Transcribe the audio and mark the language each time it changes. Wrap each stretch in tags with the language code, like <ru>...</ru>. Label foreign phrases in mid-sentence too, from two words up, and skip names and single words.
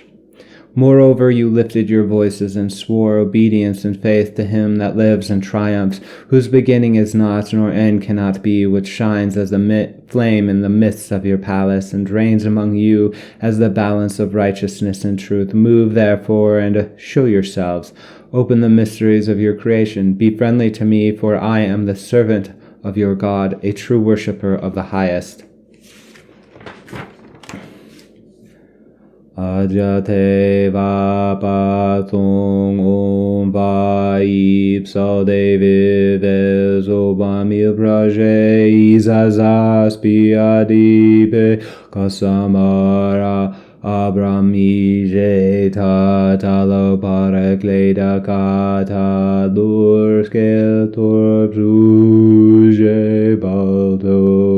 <en>Moreover, you lifted your voices and swore obedience and faith to him that lives and triumphs, whose beginning is not, nor end cannot be, which shines as a flame in the midst of your palace, and reigns among you as the balance of righteousness and truth. Move, therefore, and show yourselves. Open the mysteries of your creation. Be friendly to me, for I am the servant of your God, a true worshipper of the highest. Ajate vapa tung om va ipsa de vives obamil praje izazas piadipe kasamara abramije tatalo parakleda kata durskel torbruje balto</en>